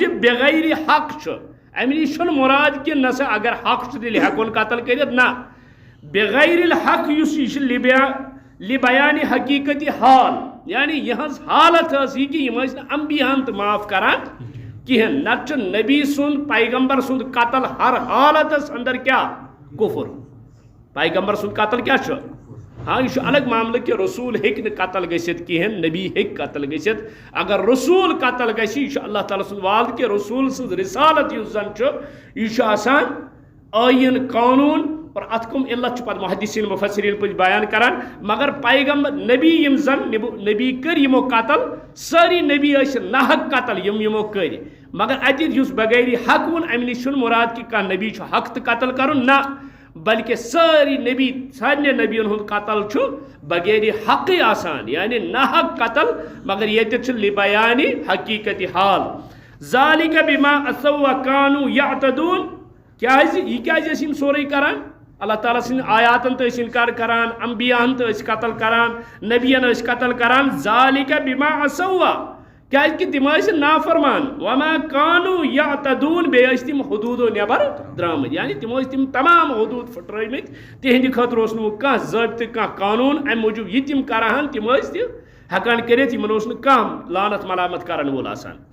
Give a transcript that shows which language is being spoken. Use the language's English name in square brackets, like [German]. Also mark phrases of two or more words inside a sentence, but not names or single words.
[Kashmiri] بغیر حق چھُ امہِ نِش چھُنہٕ مُراد کہ نہ سا اگر حق چھُ تیٚلہِ ہٮ۪کون قتل کٔرِتھ نہ [Arabic] بغیر الحق [Kashmiri] یُس یہِ چھُ [Arabic] لِبیانِ حقیٖقتی حال [Kashmiri] یعنی یہٕنٛز حالت ٲس یہِ کہ یم ٲسۍ نہٕ انبیاہن تہِ معاف کران کہیٖنۍ نتہٕ چھُ نبی سُنٛد پیغمبر سُنٛد قتل ہر حالتس اندر کیٛاہ کفر پیغمبر سُنٛد قتل کیٛاہ چھُ ہاں یہ الگ معاملہ کہ رسول ہیٚکہِ نہٕ قتل گٔژھِتھ کہیٖنۍ نبی ہیٚکہِ قتل گٔژھِتھ اگر رسول قتل گژھِ یہ چھُ اللہ تعالیٰ سُنٛد وعدٕ کہ رسول سٕنٛز رسالت یُس زن چھُ یہ چھُ آسان ٲیٖن قانوٗن اور اتھ کم علت چھُ پتہٕ محدثین مفسرین پٲٹھۍ بیان کران مگر پیغمبر نبی یم زن نبی کٔرۍ یمو قتل سٲری نبی ٲسۍ ناحق قتل یمو کٔرۍ مگر اتہِ یُس بغیر حق ووٚن امہِ نِش چھُنہٕ مُراد کہ کانٛہہ نبی چھُ حق تہٕ قتل کرُن نہ بلکہ ساری نبی سارنٕے نبیَن ہُنٛد قتل چھُ بغیر حقٕے آسان یعنی ناحق قتل مگر ییٚتٮ۪تھ چھُ [Arabic] لِبیانِ حقیٖقتی حال ذالک بما عصوا وکانوا یعتدون [Kashmiri] کیازِ یہ کیازِ ٲسۍ یم سورُے کران اللہ تعالیٰ سٕنٛدِ آیاتن تہِ ٲسۍ انکار کران انبیاہن تہِ ٲسۍ قتل کران نبیَن ٲسۍ قتل کران [Arabic] ذالک بما عصوا [Kashmiri] کیازِ کہ تِم ٲسۍ نافرمان [Arabic] وما کانوا یعتدون [Kashmiri] بیٚیہِ ٲسۍ تِم حدوٗدو نٮ۪بر درٛامٕتۍ یعنی تِم ٲسۍ تِم تمام حدوٗد پھٕٹرٲومٕتۍ تِہنٛدِ خٲطرٕ اوس نہٕ کانٛہہ ضٲبطہٕ کانٛہہ قانوٗن امہِ موٗجوٗب یہِ تِم کرہن تِم ٲسۍ تہِ ہٮ۪کان کٔرِتھ یِمن اوس نہٕ کانٛہہ لانت ملامت کرن وول آسان